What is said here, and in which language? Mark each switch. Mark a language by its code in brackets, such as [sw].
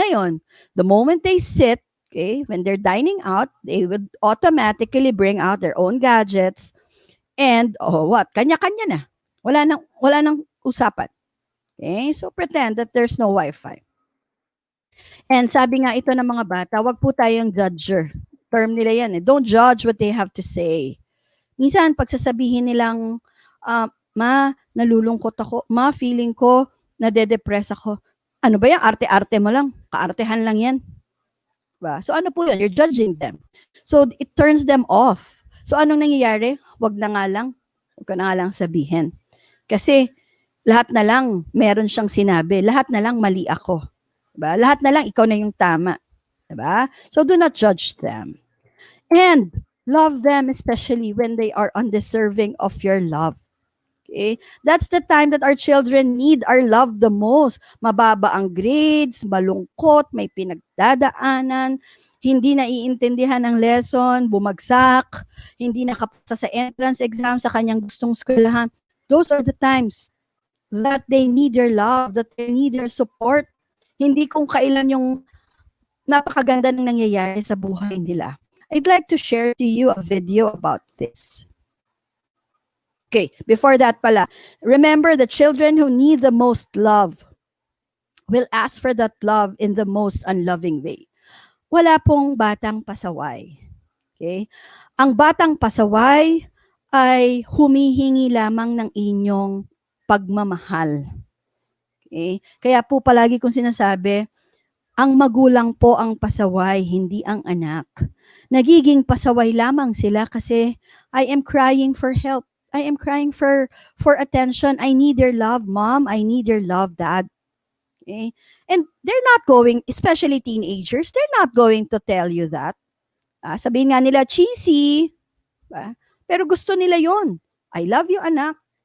[tl] Ngayon, [en] the moment they sit, okay, when they're dining out, they would automatically bring out their own gadgets and [tl] kanya-kanya na. Wala nang usapan. [en] Okay? So pretend that there's no wifi. And [tl] sabi nga ito ng mga bata, wag po tayong judger. Term nila yan eh. [en] Don't judge what they have to say. [tl] Minsan, pagsasabihin nilang, ma, nalulungkot ako. Ma, feeling ko, nade-depress ako. Ano ba yan? Arte-arte mo lang. Kaartehan lang yan. Diba? So ano po yun? [en] You're judging them. So it turns them off. [tl] So anong nangyayari? Wag na nga lang. Wag ka na nga lang sabihin. Kasi lahat na lang meron siyang sinabi. Lahat na lang mali ako. Diba? Lahat na lang ikaw na yung tama. Diba? [en] So do not judge them. And love them especially when they are undeserving of your love. Okay? That's the time that our children need our love the most. [tl] Mababa ang grades, malungkot, may pinagdadaanan, hindi naiintindihan ng lesson, bumagsak, hindi nakapasa sa entrance exam sa kanyang gustong eskwelahan. [en] Those are the times that they need your love, that they need your support. [tl] Hindi kung kailan yung napakaganda ng nangyayari sa buhay nila. [en] I'd like to share to you a video about this. Okay, before that pala, remember the children who need the most love will ask for that love in the most unloving way. [tl] Wala pong batang pasaway. Okay? Ang batang pasaway ay humihingi lamang ng inyong pagmamahal. Okay? Kaya po palagi kong sinasabi, ang magulang po ang pasaway, hindi ang anak. Nagiging pasaway lamang sila kasi [en] I am crying for help. I am crying for attention. I need your love, mom. I need your love, dad. Okay? And they're not going, especially teenagers, they're not going to tell you that. [tl] Sabihin nga nila, cheesy. Pero gusto nila yon. [en] I love you, [tl] anak.